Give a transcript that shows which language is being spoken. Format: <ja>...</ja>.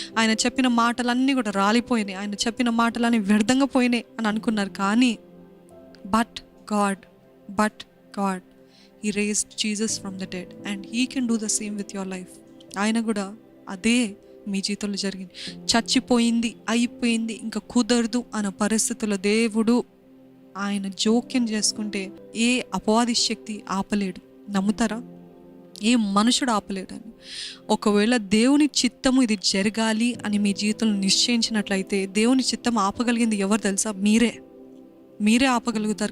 <te>ఆయన చెప్పిన మాటలన్నీ కూడా రాలిపోయినాయి, ఆయన చెప్పిన మాటలన్నీ వ్యర్థంగా పోయినాయి అని అనుకున్నారు. కానీ</te> <en>But God He raised Jesus from the dead and He can do the same with your life.</en> <te>ఆయన కూడా అదే మీ జీవితంలో జరిగింది. చచ్చిపోయింది, అయిపోయింది, ఇంకా కుదరదు అన్న పరిస్థితుల్లో దేవుడు ఆయన జోక్యం చేసుకుంటే ఏ అపవాది శక్తి ఆపలేడు. నమ్ముతారా? ఏ మనుషుడు ఆపలేడని. ఒకవేళ దేవుని చిత్తము ఇది జరగాలి అని మీ జీవితంలో నిశ్చయించినట్లయితే దేవుని చిత్తం ఆపగలిగింది ఎవరు తెలుసా? మీరే ఆపగలుగుతారు.</te>